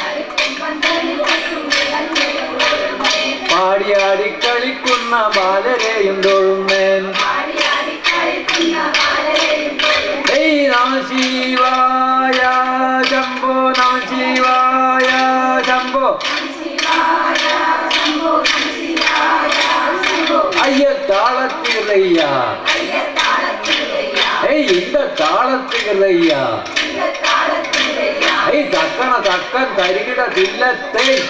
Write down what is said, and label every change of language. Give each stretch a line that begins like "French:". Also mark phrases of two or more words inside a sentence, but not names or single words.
Malayalam: പാടിയാടി കളിക്കുന്ന ബാലരെയും തൊഴുന്നേൻ നമ ശിവായ ശംഭോ നമ ശിവായ ശംഭോ
Tamil: ஐய தாளத்திலையா இந்த தாளத்திலையா தக்கன தக்கன் தருகிட தில்லத்தை